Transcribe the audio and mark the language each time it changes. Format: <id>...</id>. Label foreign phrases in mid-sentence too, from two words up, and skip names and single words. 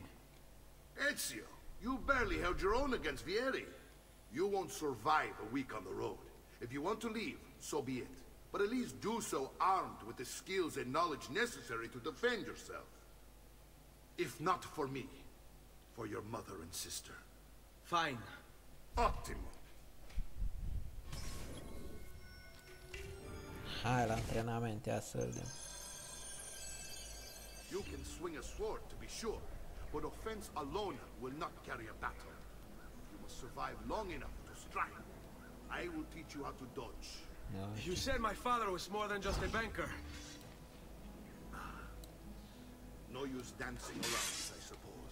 <en>Ezio, you barely held your own against Vieri. You won't survive a week on the road. If you want to leave, so be it. But at least do so armed with the skills and knowledge necessary to defend yourself. If not for me, for your mother and sister. Fine. Ottimo.</en> <ro>Hai la antrenament, ia să vedem.</ro> <en>You can swing a sword, to be sure, but offense alone will not carry a battle. You must survive long enough to strike. I will teach you how to dodge. You said my father was more than just a banker. No use dancing around, I suppose.</en>